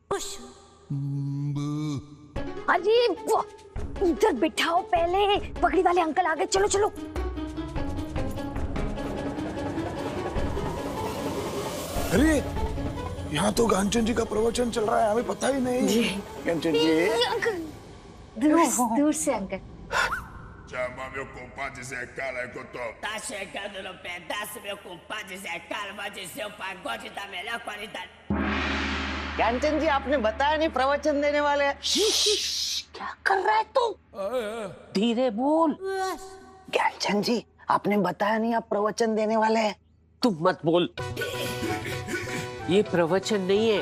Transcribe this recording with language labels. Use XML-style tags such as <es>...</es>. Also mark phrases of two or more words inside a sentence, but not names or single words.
<hi>अरे इधर बिठाओ पहले, पगड़ी वाले अंकल आ गए। चलो। अरे यहाँ तो ज्ञानचंद जी का प्रवचन चल रहा है, हमें पता ही नहीं। ज्ञानचंद जी दूर से अंकल।</hi> <pt>Chama meu compadre Zé Calacotó. Tá chegando no pedaço, meu compadre Zé Cala, vai dizer o pagode da melhor qualidade.</pt> <hi>ज्ञानचंद जी आपने बताया नहीं प्रवचन देने वाले हैं। क्या कर रहा है तू? धीरे बोल। ज्ञानचंद जी आपने बताया नहीं आप प्रवचन देने वाले हैं। तुम मत बोल, ये प्रवचन नहीं है।</hi>